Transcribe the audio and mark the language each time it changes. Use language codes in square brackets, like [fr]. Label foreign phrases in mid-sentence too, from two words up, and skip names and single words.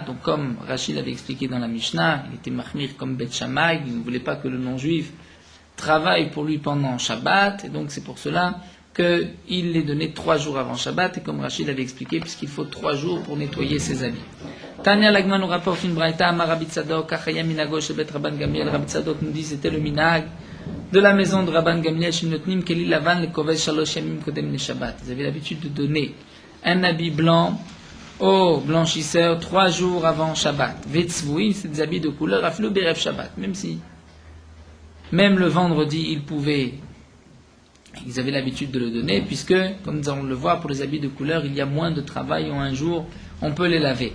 [fr] Donc comme Rachid l'avait expliqué dans la Mishnah, il était mahmir comme Bet Shammai, il ne voulait pas que le non juif travaille pour lui pendant Shabbat, et donc c'est pour cela qu'il les donnait 3 jours avant Shabbat, et comme Rachid l'avait expliqué, puisqu'il faut 3 jours pour nettoyer ses habits. [he] תניא נמי [fr] nous rapporte une braïta, [he] אמר רבי צדוק, כך היה מנהגו של בית רבן גמליאל. [fr] Rabbi Tzadok nous dit c'était le minag de la maison de Rabban Gamliel, [he] שנותנים כלי לבן לכובס שלשה ימים קודם לשבת. [fr] Ils avaient l'habitude de donner un habit blanc aux blanchisseurs 3 jours avant Shabbat. Vetzvouim, c'est des habits de couleur, [he] אפילו בערב שבת, [fr] même le vendredi, ils avaient l'habitude de le donner, puisque, comme nous allons le voir, pour les habits de couleur, il y a moins de travail en un jour, on peut les laver.